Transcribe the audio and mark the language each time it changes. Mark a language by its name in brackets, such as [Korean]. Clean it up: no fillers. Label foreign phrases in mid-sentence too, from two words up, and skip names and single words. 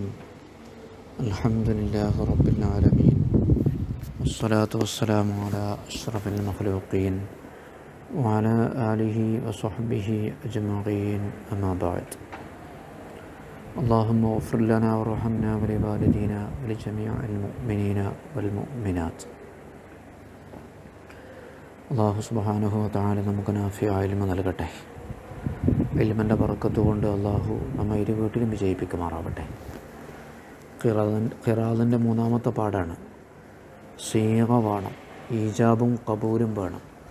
[Arabic] الحمد لله رب العالمين، والصلاة والسلام على أشرف المخلوقين وعلى آله وصحبه أجمعين، أما بعد. اللهم اغفر لنا وارحمنا ولوالدينا ولجميع المؤمنين والمؤمنات. [Malayalam] അള്ളാഹു [Arabic] سبحانه وتعالى [Malayalam] നമുക്ക് നാഫിയായ ഇൽമ നൽകട്ടെ. ഇൽമിൻ്റെ ബറക്കത്ത് കൊണ്ട് അള്ളാഹു നമ്മെ ഇരു വീട്ടിലും വിജയിപ്പിക്കുമാറാവട്ടെ. ഖിറാദിൻ്റെ മൂന്നാമത്തെ പാഠാണ്. സീഗ വേണം, ഈജാബും ഖബൂലും വേണം.